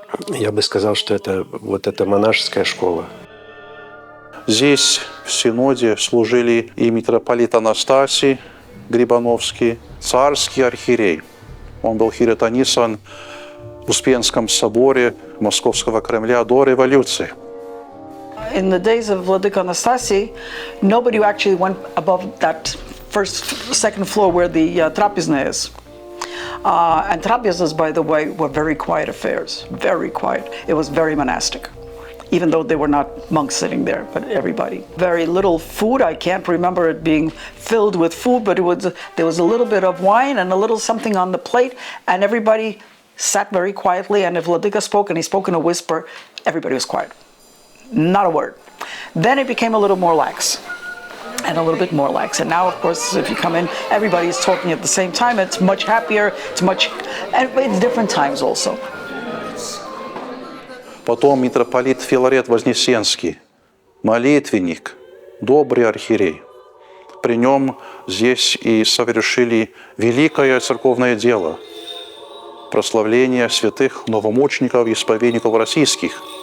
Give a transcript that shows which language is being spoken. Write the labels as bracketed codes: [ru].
[ru] Я бы сказал, что это вот эта монашеская школа. Здесь в Синоде служили и митрополит Анастасий Грибановский, царский архиерей. Он был хиротонисан в Успенском соборе Московского Кремля до революции. [en] In the days of Vladika Anastasi, nobody actually went above that second floor where the trapezna is. And trapeznas, by the way, were very quiet affairs, very quiet. It was very monastic, even though they were not monks sitting there, but everybody. Very little food. I can't remember it being filled with food, but there was a little bit of wine and a little something on the plate, and everybody sat very quietly. And if Vladika spoke, and he spoke in a whisper, everybody was quiet. Not a word. Then it became a little more lax, and a little bit more lax. And now, of course, if you come in, everybody is talking at the same time. It's much happier. And it's different times also. [ru] Потом митрополит Филарет Вознесенский, молитвенник, добрый архиерей. При нем здесь и совершили великое церковное дело – прославление святых новомучеников и исповедников российских.